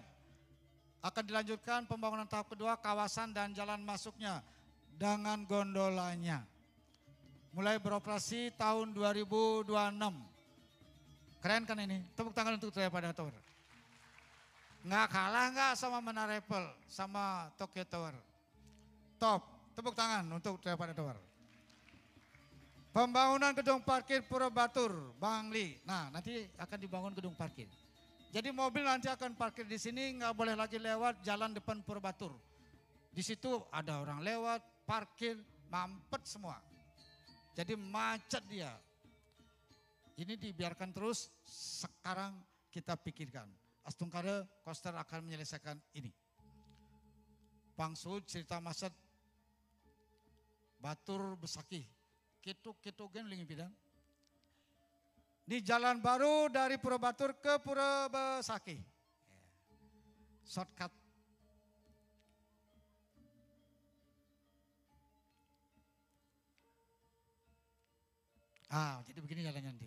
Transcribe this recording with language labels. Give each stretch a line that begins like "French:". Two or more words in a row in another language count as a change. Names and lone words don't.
Indonesian: Akan dilanjutkan pembangunan tahap kedua kawasan dan jalan masuknya dengan gondolanya. Mulai beroperasi tahun 2026. Keren kan ini? Tepuk tangan untuk Surya Pada Tower. Nggak kalah nggak sama Menara Eiffel, sama Tokyo Tower. Top, tepuk tangan untuk Surya Pada Tower. Pembangunan gedung parkir Pura Batur, Bangli. Nah, nanti akan dibangun gedung parkir. Jadi mobil nanti akan parkir di sini, nggak boleh lagi lewat jalan depan Pura Batur. Di situ ada orang lewat, parkir, mampet semua. Jadi macet dia. Ini dibiarkan terus, sekarang kita pikirkan. Astungkara Koster akan menyelesaikan ini.
Balinese: Pangsud cerita masat Batur Besaki. Kitu gen lingi bidang.
Indonesian: Di jalan baru dari Pura Batur ke Pura Besaki. Shortcut. Jadi begini jalannya nanti.